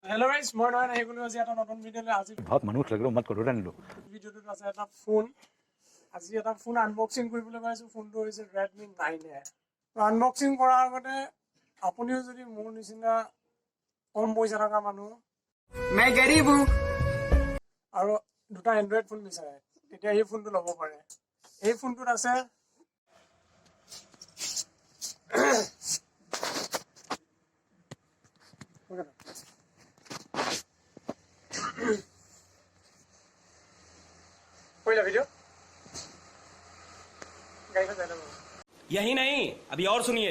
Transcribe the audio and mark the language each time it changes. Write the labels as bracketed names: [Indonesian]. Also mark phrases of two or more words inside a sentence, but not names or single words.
[English] Hello guys, [Assamese] মই Nayan আহি গলো আজি এটা নতুন ভিডিঅ'লৈ। আজি ভাগ মানুহ লাগিলে মাত কৰি আনিলো। ভিডিঅ'টোত আছে এটা ফোন। আজি এটা [English] phone unboxing [Assamese] কৰিবলৈ গৈছো। ফোনটো হৈছে Redmi 9A। আনবক্সিং কৰাৰ আগতে আপুনিও যদি মোৰ নিচিনা কম পইচা থকা মানুহ [Hindi] मैं गरीब हूं [Assamese] আৰু দুটা [English] Android phone [Assamese] বিচাৰে তেতিয়া এই ফোনটো ল'ব পাৰে। এই ফোনটোত আছে वीडियो [Hindi] यही नहीं अभी और सुनिए